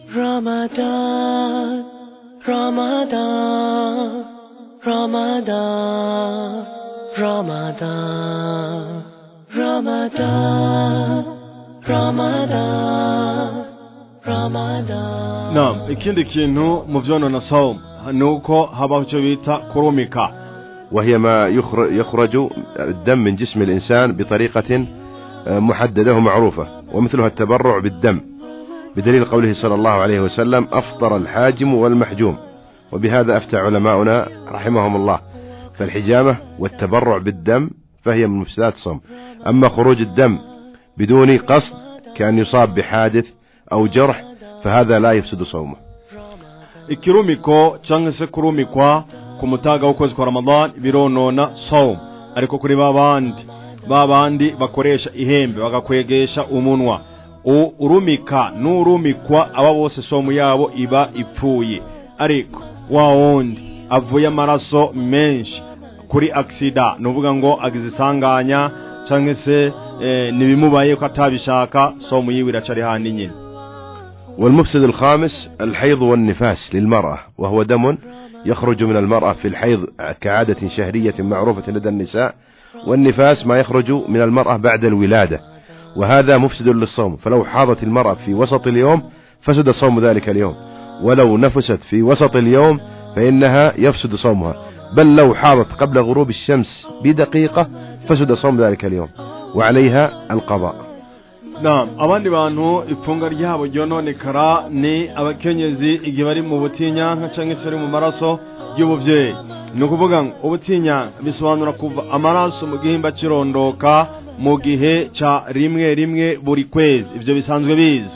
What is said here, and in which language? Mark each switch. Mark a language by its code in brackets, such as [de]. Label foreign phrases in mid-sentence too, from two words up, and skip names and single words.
[ar] Ramadan, Ramadan, Ramadan, Ramadan, Ramadan, Ramadan, Ramadan. [rn] نعم ikindi kintu mu vyonona sawm nuko habaho icyo bita kurumika, [ar] وهي ما يخرج الدم من جسم الإنسان بطريقة محددة ومعروفة، ومثلها التبرع بالدم، بدليل قوله صلى الله عليه وسلم: أفطر الحاجم والمحجوم. وبهذا أفتى علماؤنا رحمهم الله. فالحجامة والتبرع بالدم فهي من مفسدات الصوم. أما خروج الدم بدون قصد كأن يصاب بحادث أو جرح فهذا لا يفسد صومه. [rn] ikirumiko cyangwa se kurumikwa ku mutaga w'ukwezi kwa Ramadan bironona sawm, ariko kuri babandi bakoresha ihembe bagakwegesha umunwa, urumika n'urumikwa aba bose somu yabo iba ipfuye. Ariko wa wundi avuye amaraso menshi kuri aksida, nuvuga ngo agize isanganya cyangwa se nibimubaye ko atabishaka, somu yiwe iracari handi nyine. [ar] والمفسد الخامس الحيض والنفاس للمرأة، وهو دم يخرج من المرأة في الحيض كعادة شهرية معروفة لدى النساء، والنفاس ما يخرج من المرأة بعد الولادة، وهذا مفسد للصوم. فلو حاضت المرأة في وسط اليوم فسد صوم ذلك اليوم، ولو نفست في وسط اليوم فإنها يفسد صومها، بل لو حاضت قبل غروب الشمس بدقيقة فسد صوم ذلك اليوم وعليها القضاء. [rn] نعم abandi bantu ifunga ryabo ryononekara ni abakenyezi igihe bari mu butinyanka cyangwa se mu maraso y'ubuvyeyi. Ni ukuvuga ngo ubutinya bisobanura kuva amaraso mu gihimba kirondoka mu gihe ca rimwe buri kwezi, ivyo bisanzwe bizwi.